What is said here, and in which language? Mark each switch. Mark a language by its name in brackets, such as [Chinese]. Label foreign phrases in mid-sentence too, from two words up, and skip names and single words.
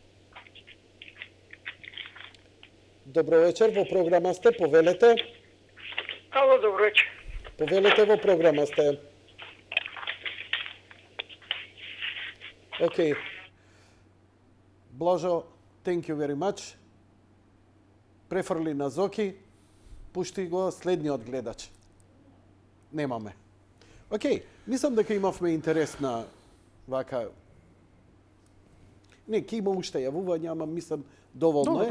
[Macedonian] Добро вечер, во програма сте, повелете. Ало, добро вечер. Повелете, во програма сте. Океј. Блажо, [English] thank you very much. [Macedonian] Префрли на Зоки. Пушти го следниот гледач. Немаме. Океј, мислам дека имавме интересна вака. Не, ке има уште јавување, ама мислам доволно е.